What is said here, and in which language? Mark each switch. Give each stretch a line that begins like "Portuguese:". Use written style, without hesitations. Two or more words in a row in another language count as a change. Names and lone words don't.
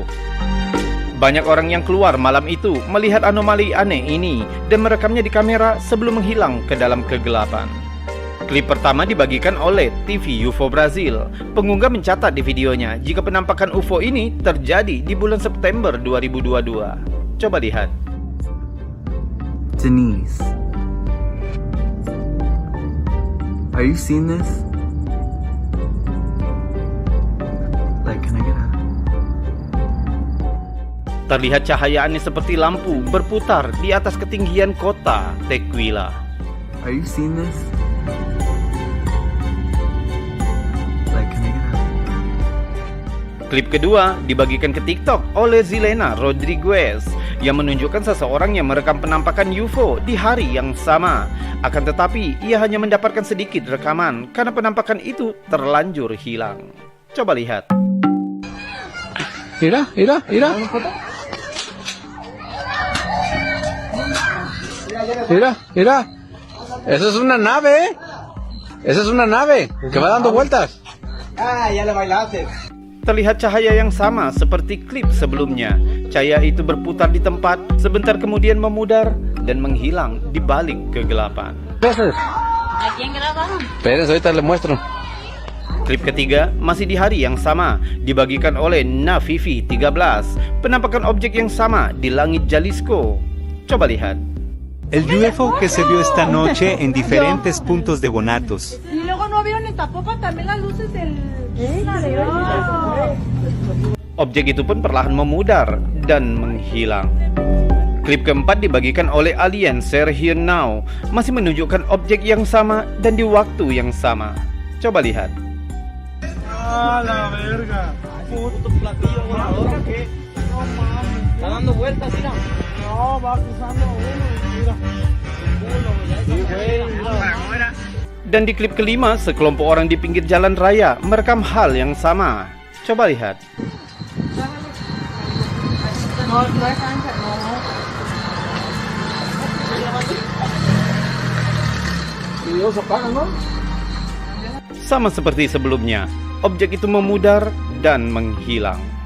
Indonesian: Banyak orang yang keluar malam itu melihat anomali aneh ini dan merekamnya di kamera sebelum menghilang ke dalam kegelapan. Klip pertama dibagikan oleh TV UFO Brazil. Pengunggah mencatat di videonya jika penampakan UFO ini terjadi di bulan September 2022. Coba lihat.
English: Denise, are you seeing this? Like, can I get out?
Indonesian: Terlihat cahaya aneh seperti lampu berputar di atas ketinggian kota Tequila.
English: Are you seeing this? Like, can I get out?
Indonesian: Klip kedua dibagikan ke TikTok oleh Zilena Rodriguez yang menunjukkan seseorang yang merekam penampakan UFO di hari yang sama. Akan tetapi, ia hanya mendapatkan sedikit rekaman karena penampakan itu terlanjur hilang. Coba lihat.
Spanish: Mira. Mira. Eso es una nave, Esa es una nave que va dando vueltas.
Indonesian: Terlihat cahaya yang sama seperti klip sebelumnya. Cahaya itu berputar di tempat, sebentar kemudian memudar dan menghilang di balik kegelapan.
Spanish: ¿A quién grabaron? Espérense, ahorita le muestro.
Indonesian: Klip ketiga masih di hari yang sama, dibagikan oleh Navivi 13. Penampakan objek yang sama di langit Jalisco. Coba lihat.
Spanish: El UFO que se vio esta noche en diferentes puntos de Guanatos. Y luego no vieron en Zapopan también las luces del...
Indonesian: Objek itu pun perlahan memudar dan menghilang. Klip keempat dibagikan oleh Alien Share Here Now, masih menunjukkan objek yang sama dan di waktu yang sama. Coba lihat.
Spanish: ¡Ah, la verga! Puto platillo volador, ¿qué? No mames. Está dando vueltas, mira. No, va cruzando uno.
Indonesian: Dan di klip kelima, sekelompok orang di pinggir jalan raya merekam hal yang sama. Coba lihat. Sama seperti sebelumnya, objek itu memudar dan menghilang.